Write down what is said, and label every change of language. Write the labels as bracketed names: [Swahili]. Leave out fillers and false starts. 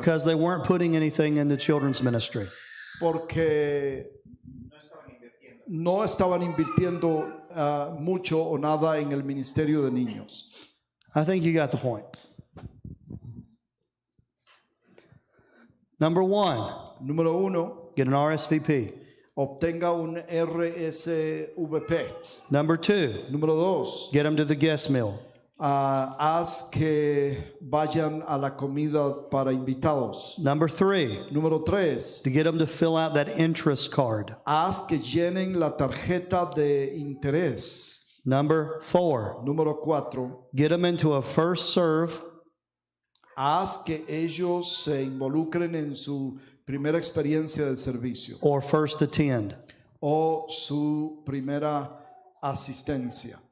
[English] Because they weren't putting anything in the children's ministry. [Spanish] Porque no estaban invirtiendo mucho o nada en el ministerio de niños. [English] I think you got the point. Number 1, [Spanish] Número 1, [English] get an RSVP. [Spanish] obtenga un RSVP. [English] Number 2, [Spanish] Número 2, [English] get them to the guest meal. [Spanish] haz que vayan a la comida para invitados. [English] Number 3, [Spanish] Número 3, [English] to get them to fill out that interest card. [Spanish] haz que llenen la tarjeta de interés. [English] Number 4, [Spanish] Número 4, [English] get them into a first serve [Spanish] haz que ellos se involucren en su primera experiencia de servicio [English] or first attend. [Spanish] o su primera asistencia.